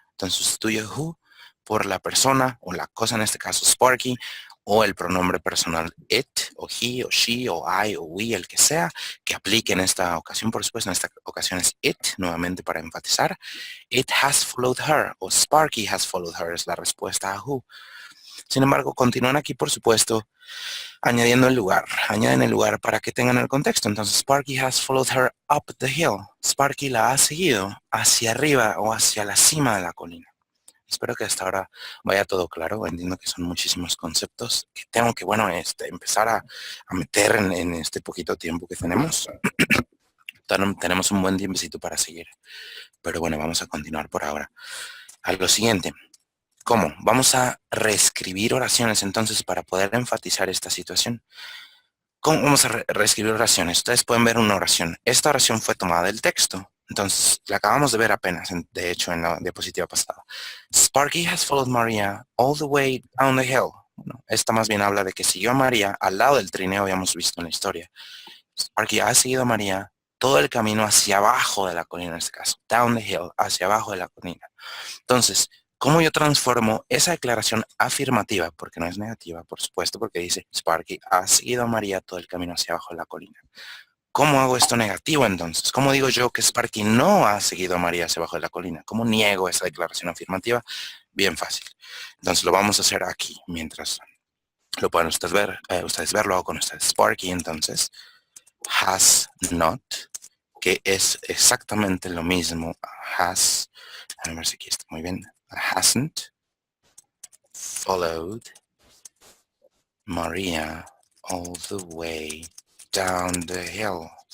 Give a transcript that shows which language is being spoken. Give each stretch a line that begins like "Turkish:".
Spanish: Entonces sustituyo who por la persona o la cosa, en este caso Sparky, o el pronombre personal it, o he, o she, o I, o we, el que sea, que aplique en esta ocasión, por supuesto. En esta ocasión es it, nuevamente para enfatizar.
English: It has followed her, o Sparky has followed her,
Spanish: es la respuesta a
English: who.
Spanish: Sin embargo, continúan aquí, por supuesto, añadiendo el lugar. Añaden el lugar para que tengan el contexto.
English: Entonces, Sparky has followed her up the hill.
Spanish: Sparky la ha seguido hacia arriba o hacia la cima de la colina. Espero que hasta ahora vaya todo claro. Entiendo que son muchísimos conceptos que tengo que, bueno, empezar a meter en este poquito tiempo que tenemos. Tenemos un buen tiempecito para seguir. Pero bueno, vamos a continuar por ahora. A lo siguiente. ¿Cómo? Vamos a reescribir oraciones entonces para poder enfatizar esta situación. ¿Cómo vamos a reescribir oraciones? Ustedes pueden ver una oración. Esta oración fue tomada del texto. Entonces, la acabamos de ver apenas, de hecho, en la diapositiva pasada.
English: Sparky has followed Maria all the way down the hill.
Spanish: Bueno, esta más bien habla de que siguió a María al lado del trineo, habíamos visto en la historia. Sparky ha seguido a María todo el camino hacia abajo de la colina, en este caso.
English: Down the hill,
Spanish: hacia abajo de la colina. Entonces, ¿cómo yo transformo esa declaración afirmativa? Porque no es negativa, por supuesto, porque dice Sparky ha seguido a María todo el camino hacia abajo de la colina. ¿Cómo hago esto negativo entonces? ¿Cómo digo yo que Sparky no ha seguido a María hacia abajo de la colina? ¿Cómo niego esa declaración afirmativa? Bien fácil. Entonces lo vamos a hacer aquí, mientras lo pueden ustedes ver, lo hago con ustedes. Sparky entonces
English: has not,
Spanish: que es exactamente lo mismo. Has, a ver si aquí está muy bien.
English: Hasn't followed Maria all the way down the hill.